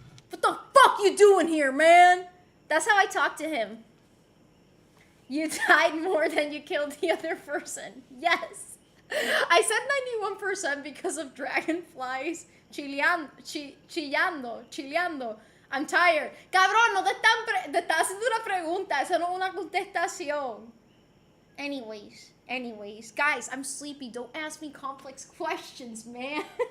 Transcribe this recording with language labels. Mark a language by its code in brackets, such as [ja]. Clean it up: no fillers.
[en] What the fuck you doing here, man? That's how I talk to him. You died more than you killed the other person. Yes. I said 91% because of dragonflies chillando. I'm tired. [es] Cabrón, no te estás haciendo una pregunta. Eso no es una contestación. [en] Anyways. Guys, I'm sleepy. Don't ask me complex questions, man.